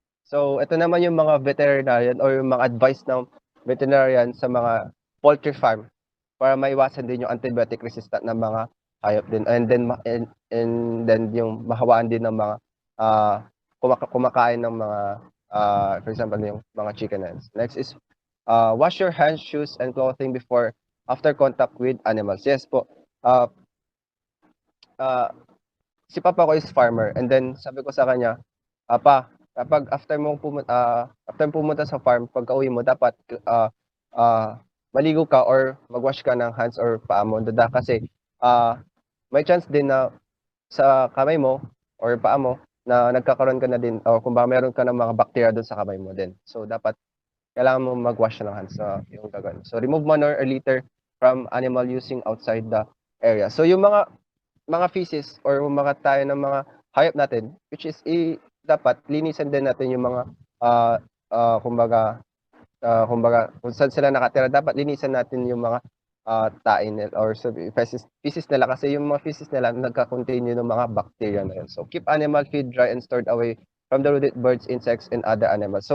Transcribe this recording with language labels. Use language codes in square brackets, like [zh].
[tl] So, ito naman yung mga veterinarian or yung mga advice ng veterinarian sa mga poultry farm para maiwasan din yung antibiotic resistant na mga hayop din. And then yung mahawaan din ng mga kumakain ng mga for example yung mga chicken hens. [en] Next is wash your hands, shoes, and clothing before after contact with animals. [tl] Yes po. Si papa ko is farmer and then sabi ko sa kanya, "Pa, kapag after mo pumunta sa farm, pagka-uwi mo dapat maligo ka or mag-wash ka ng hands or paa mo kasi may chance din na sa kamay mo or paa mo na nagkakaroon ka na din o kung ba meron ka ng mga bacteria doon sa kamay mo din. So dapat kailangan mo mag-wash ng hands yung gagawin. [en] So remove manure or litter from animal using outside the area. [tl] So yung mga feces or mga tayo ng mga hayop natin, which is dapat linisan din natin yung mga kumbaga kung saan sila nakatira, dapat linisan natin yung mga tain nila or feces nila kasi yung mga feces nila nagka-contain yun ng mga bacteria na yun. [en] So keep animal feed dry and stored away from the rooted birds, insects, and other animals.